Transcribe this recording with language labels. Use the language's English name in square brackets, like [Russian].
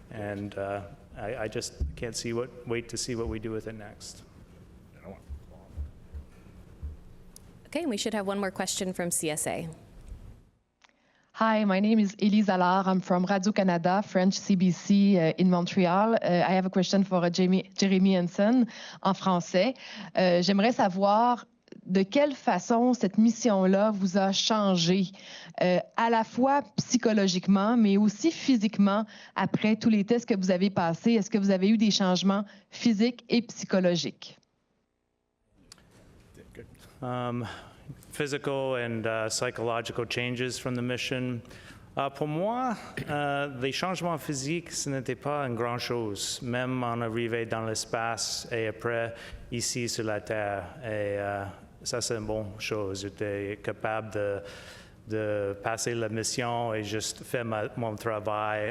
[English] And I just can't wait to see what we do with it next. Okay, we should have one more question from CSA. Hi, my name is Elise Allard. I'm from Radio-Canada, French CBC in Montreal. I have a question for Jeremy Hansen [French] en français. J'aimerais savoir de quelle façon cette mission-là vous a changé, à la fois psychologiquement, mais aussi physiquement, après tous les tests que vous avez passés. Est-ce que vous avez eu des changements physiques et psychologiques? [English] Physical and psychological changes from the mission. [French] Pour moi, les changements physiques, ce n'était pas une grande chose, même en arrivant dans l'espace et après ici sur la Terre. Et ça, c'est une bonne chose. J'étais capable de passer la mission et juste faire mon travail.